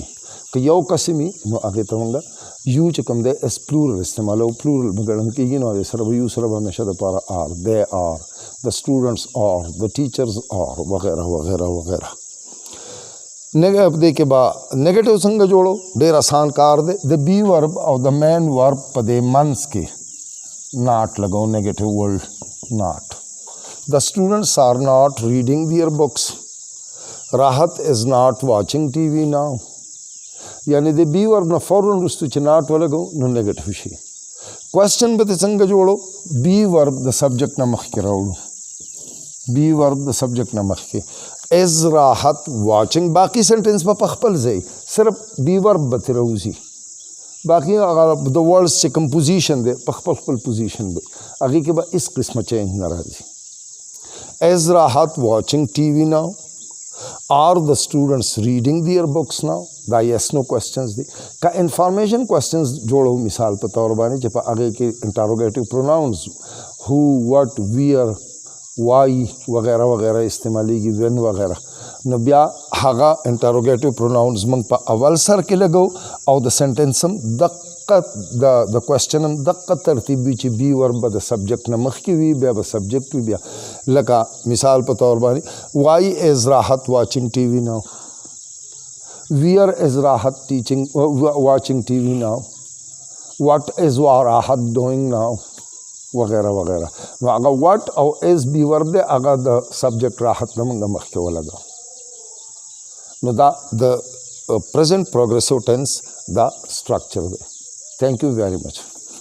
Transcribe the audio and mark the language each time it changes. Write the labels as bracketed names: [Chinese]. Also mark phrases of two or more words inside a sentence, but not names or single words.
[Pashto] که یو قسم وي نو هغې ته موږ یو چې کوم دی [English] is plural [Pashto] استعمالو پلورل به ګڼل کېږي نو هغې سره به یو سره به همیشه دپاره [English] are the are the students are the teachers are [Pashto] وغیره وغیره وغیره. دې کې به نیګیټیو څنګه جوړو ډېر آسان کار دی. د [English] be verb [Pashto] او د [English] main verb [Pashto] په دې منځ کې [English] not لګو negative word not. the students are not reading their books. Rahat is not watching TV now. [Pashto] یعنی د [English] be verb [Pashto] نه فوراً وروسته چې ناٹ ولګو نو نیګیټیو شي. کوېسچن به څنګه جوړو [English] be verb [Pashto] د سبجیکټ نه مخکې راوړو [English] be verb [Pashto] د سبجیکټ نه مخکې [English] is Rahat watching [Pashto] باقي سنټنس به په خپل ځای صرف [English] be verb [Pashto] به ترې راوځي باقي هغه د ورډس چې کوم پوزیشن دی په خپل پوزیشن به هغې کې به هېڅ قسمه چینج نه راځي. [English] is Rahat watching TV now. are the students reading their books now. [Pashto] دا [English] yes no questions [Pashto] دي. که [English] information questions [Pashto] جوړو مثال په طور باندې چې په هغې کې [English] interrogative pronouns who what where why [Pashto] وغیره وغیره استعمالیږي وین وغیره نو بیا هغه [English] interrogative pronouns [Pashto] موږ په اول سر کې لګو او د سنټنس هم دقه د کوېسچن هم دقه ترتیب وي چې [English] be verb [Pashto] به د سبجیکټ نه مخکې وي بیا به سبجیکټ وي بیا لکه مثال په طور باندې [English] why is Rahat watching TV now. where is Rahat watching TV now. what is Rahat doing now [Pashto] وغیره وغیره. نو هغه وټ او ایز [English] be verb [Pashto] دی هغه د سبجیکټ راحت نه موږ مخکې ولګو. نو دا د [English] present progressive tense [Pashto] دا structure دی. [English] Thank you very much.